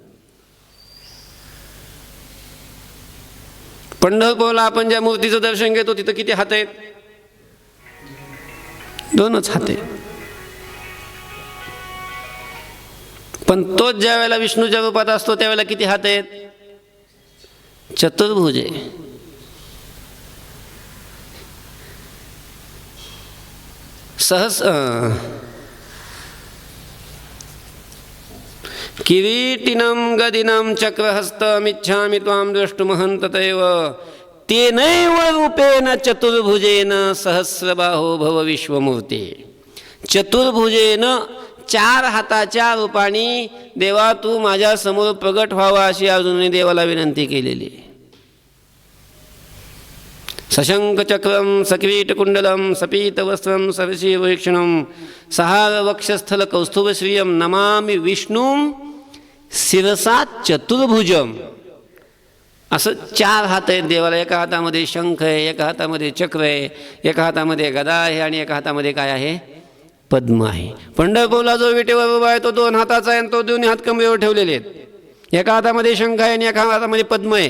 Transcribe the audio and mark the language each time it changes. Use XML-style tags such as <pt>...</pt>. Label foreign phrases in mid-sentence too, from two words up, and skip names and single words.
<mr>पंढरपूरला आपण ज्या मूर्तीचं दर्शन घेतो तिथं किती हात आहेत? 2च हात आहेत. पण तोच ज्या वेळेला विष्णूच्या रूपात असतो त्यावेळेला किती हात आहेत? चतुर्भुज आहे.</mr> <sa>किरीटिनं गदिनं चक्रहस्तमिच्छामि त्वां द्रष्टुमहन्ततैव तेनैव रूपेण चतुर्भुजेन सहस्रबाहो भव विश्वमूर्ते.</sa> <mr>चतुर्भुजेन 4 हाताच्या रूपाने देवा तू माझ्या समोर प्रगट व्हावा अशी अर्जुनाने देवाला विनंती केलेली आहे.</mr> <sa>सशंखचक्रं सकिरीटकुंडलं सपीतवस्त्रं सरसीववीक्षणं सहारवक्षस्थल कौस्तुभश्रियं नमामि विष्णुं शिरसा चतुर्भुजम.</sa> <mr>असं 4 हात आहेत देवाला. एका हातामध्ये शंख आहे, एका हातामध्ये चक्र आहे, एका हातामध्ये गदा आहे आणि एका हातामध्ये काय आहे? पद्म आहे. पंढरपूरला जो विटेवर उभा आहे तो 2 हाताचा आहे आणि तो 2 हात कमरेवर ठेवलेले आहेत. एका हातामध्ये शंख आहे आणि एका हातामध्ये पद्म आहे.</mr>